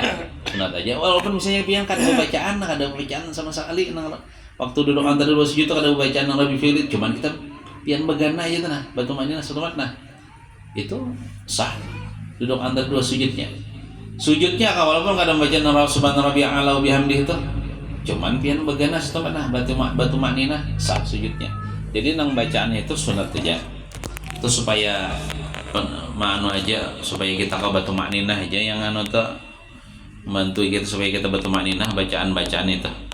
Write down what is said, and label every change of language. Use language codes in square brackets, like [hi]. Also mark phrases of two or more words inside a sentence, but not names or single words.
[bjn] Walaupun misalnya pian kada bacaan sama sekali nang waktu duduk antara 2 sujud ada bacaan nang Rabbi Filit, cuman kita pian begana aja nah, bertumakninah setemat nah. Itu sah. Duduk antara 2 sujudnya. Sujudnya walaupun kada bacaan nang [ar] سبحان ربي الأعلى وبحمده [bjn] itu, cuman pian begana setemat nah, bertumakninah sah sujudnya. Jadi nang bacaannya itu sunat saja. Itu supaya aja supaya kita ke bertumakninah aja yang tuh membantu kita supaya kita bertumakninah bacaan-bacaan itu.